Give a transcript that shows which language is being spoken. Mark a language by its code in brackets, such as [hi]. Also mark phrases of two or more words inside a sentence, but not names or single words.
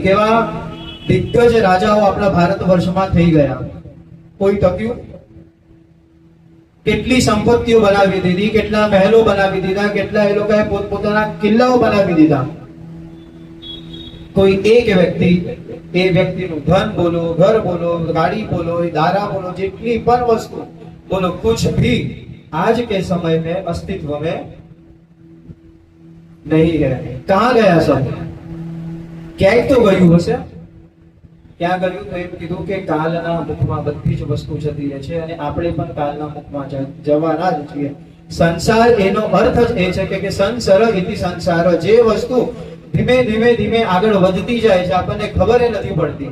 [gu] કેવા દિગ્ગજ રાજાઓ આપણા ભારત વર્ષમાં થઈ ગયા, કોઈ ટક્યું? કેટલી સંપત્તિઓ બનાવી દીધી, કેટલા મહેલો બનાવી દીધા, કેટલા એ લોકોએ પોતપોતાના કિલ્લાઓ બનાવી દીધા. કોઈ એક વ્યક્તિ, એ વ્યક્તિનું ધન બોલો, ઘર બોલો, ગાડી બોલો, દારા બોલો, જેટલી પણ વસ્તુ બોલો, [hi] कुछ भी आज के समय में अस्तित्व में नहीं है. कहां गया सब? [gu] ક્યાંક તો ગયું હશે. ક્યાં ગયું? તો એમ કીધું કે કાલના મુખમાં બધી જ વસ્તુ જતી રહે છે અને આપણે પણ કાલના મુખમાં જવાના જ છીએ. સંસાર એનો અર્થ જ એ છે કે સંસાર ઇતિ સંસાર. જે વસ્તુ ધીમે ધીમે ધીમે આગળ વધતી જાય છે, આપણને ખબર નથી પડતી.